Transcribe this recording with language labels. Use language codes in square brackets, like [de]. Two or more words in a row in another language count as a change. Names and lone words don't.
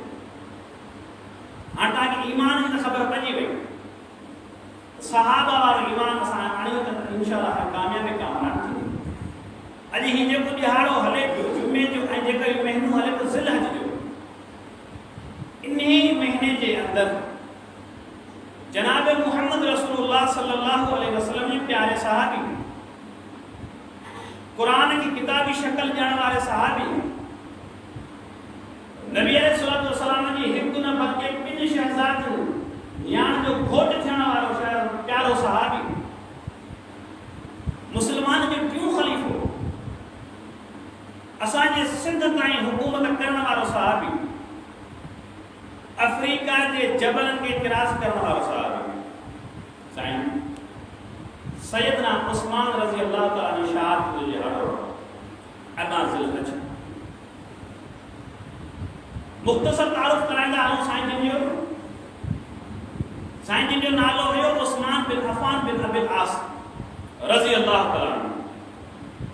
[sd] हाणे तव्हांखे ईमान जी त ख़बर पइजी वई, सहाबा वारो ईमान असां आणियो त इंशाअल्लाह कामयाबी कामयाब थींदी। अॼु ही जेको ॾिहाड़ो हले पियो जुमे जो ऐं जेको महीनो हले पियो ज़िलहज जो, इन महीने जे अंदरि जनाब [ar] محمد رسول الله صلى الله عليه وسلم [sd] जे प्यारे सहाबी, [ur] قرآن کی کتابی شکل [sd] ॼाणण वारे सहाबी, नबी [ar] عليه الصلاة والسلام [sd] जी हिकु न बल्कि ॿिनि शहज़ादियूं यान जो घोट थियण वारो प्यारो सहाबी, मुस्लमान जो टियों ख़लीफ़ो, असांजे सिंध ताईं हुकूमत करण वारो सहाबी, अफ्रीका के जबलन के क्रॉस करण वारो सहाबी साईं सैयदना उस्मान [ar] رضي الله تعالى عنه [sd] शहादत जो ॾिहाड़ो अरबा ज़िलहज। मुख़्तसर तारुफ़ कराईंदा हलूं साईं जिन जो नालो हुयो उस्मान बिन अफ़ान बिन अबिल आस [ar] رضي الله تعالى عنه.